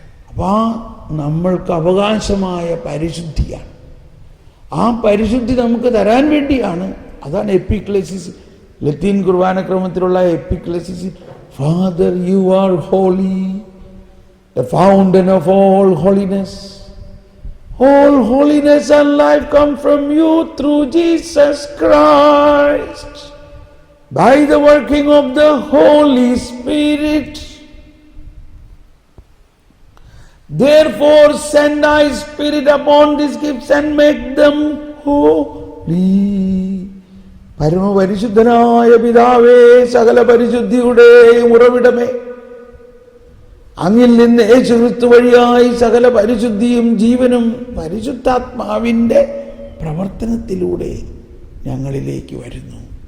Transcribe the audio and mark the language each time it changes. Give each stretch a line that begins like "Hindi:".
Malayalam: അപ്പോൾ ആ നമ്മൾക്ക് അവകാശമായ പരിശുദ്ധിയാണ്. ആ പരിശുദ്ധി നമുക്ക് തരാൻ വേണ്ടിയാണ്. അതാണ് epiclesis Latin കുർബാനക്രമത്തിലുള്ള എപ്പിക്ലസിസ്,
English: Father you are holy, the fountain of all holiness. All holiness and life come from you through Jesus Christ, by the working of the Holy Spirit. Therefore send thy Spirit upon these gifts and make them holy.
Malayalam: പരമപരിശുദ്ധനായ പിതാവേ, സകല പരിശുദ്ധിയുടെയും ഉറവിടമേ, അങ്ങിൽ നിന്ന് യേശുക്രിസ്തു വഴിയായി സകല പരിശുദ്ധിയും ജീവനും പരിശുദ്ധാത്മാവിൻ്റെ പ്രവർത്തനത്തിലൂടെ ഞങ്ങളിലേക്ക് വരുന്നു.